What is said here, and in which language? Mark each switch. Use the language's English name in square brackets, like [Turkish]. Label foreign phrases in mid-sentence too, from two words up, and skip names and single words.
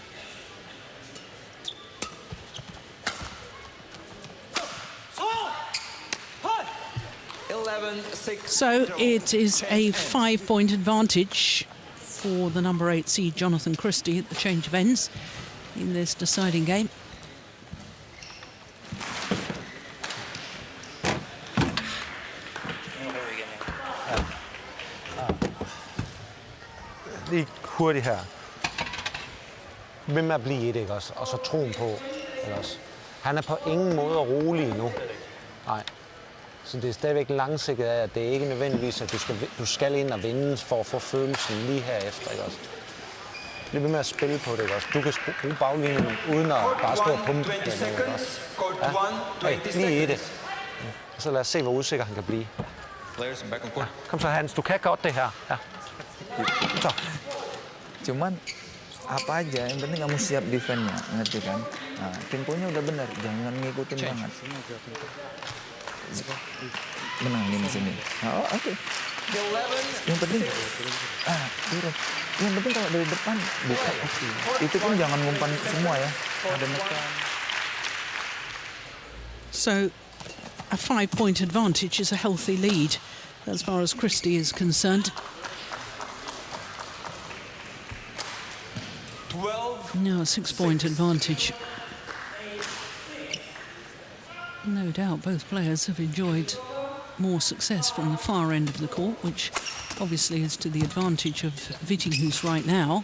[English] So it is a 5-point advantage for the number 8 seed Jonatan Christie at the change of ends in this deciding game. [Danish] Lige hurtigt her. Ved med at blive et, ikke også? Og så troen på, ikke også? Han er på ingen måde rolig endnu. Nej. Så det er stadigvæk langsigtet af, at det er ikke nødvendigvis, at du skal ind og vinde for at få følelsen lige herefter, ikke også? Bliv ved med at spille på det, ikke også? Du kan bruge baglinjen uden at bare stå og pumpe. Ja. Lige i det. Og så lad os se, hvor usikker han kan blive. Ja. Kom så, Hans, du kan godt det her. Ja. [Indonesian] Cuman apa aja, yang penting kamu siap defense-nya, ngerti kan? Nah, temponya udah benar, jangan ngikutin banget. Menang di sini. Oh, oke. Yang penting turun. Yang penting kalau dari depan buka oke. Itu pun jangan ngumpan semua ya. Ada nekan. [English] So a 5-point advantage is a healthy lead as far as Christie is concerned. 12. No, a 6-point advantage. No doubt both players have enjoyed more success from the far end of the court, which obviously is to the advantage of VIittinghus right now.